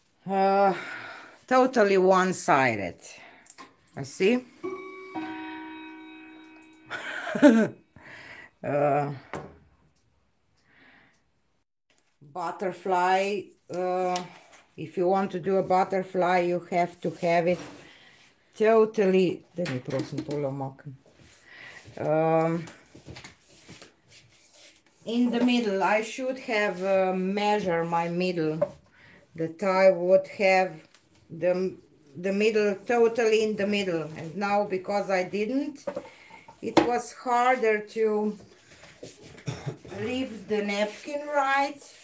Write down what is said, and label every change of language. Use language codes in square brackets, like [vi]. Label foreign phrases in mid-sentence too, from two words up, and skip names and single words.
[en] Totally one-sided. I see. uh, butterfly. If you want to do a butterfly, you have to have it totally. [sl] Da mi prosim tole omaknem. [en] In the middle, I should have measure my middle, that I would have the middle totally in the middle, and now because I didn't, it was harder to leave the napkin right.